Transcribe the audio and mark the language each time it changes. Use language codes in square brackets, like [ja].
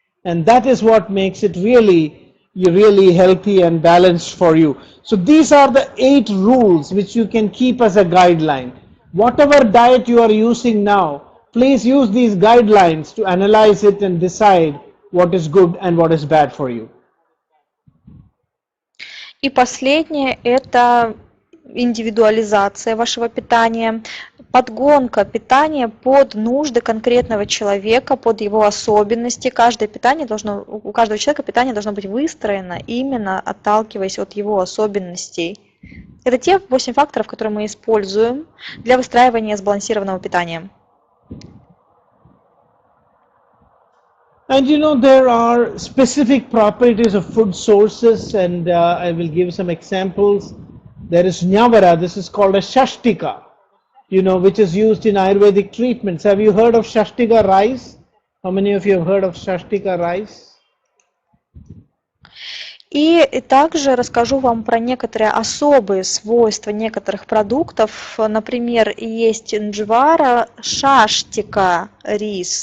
[en] And that is what makes it really healthy and balanced for you. So these are the 8 rules which you can keep as a guideline. Whatever diet you are using now, please use these guidelines to analyze it and decide what is good and what is bad for you. [ru] И последнее – это индивидуализация вашего питания, подгонка питания под нужды конкретного человека, под его особенности. У каждого человека питание должно быть выстроено именно отталкиваясь от его особенностей. Это те 8 факторов, которые мы используем для выстраивания сбалансированного питания. [en] And there are specific properties of food sources, and I will give some examples. There is nyavara, this is called a shashtika, which is used in Ayurvedic treatments. Have you heard of shashtika rice? How many of you have heard of shashtika rice? [ru] И также расскажу вам про некоторые особые свойства некоторых продуктов. Например, есть нджвара шаштика рис.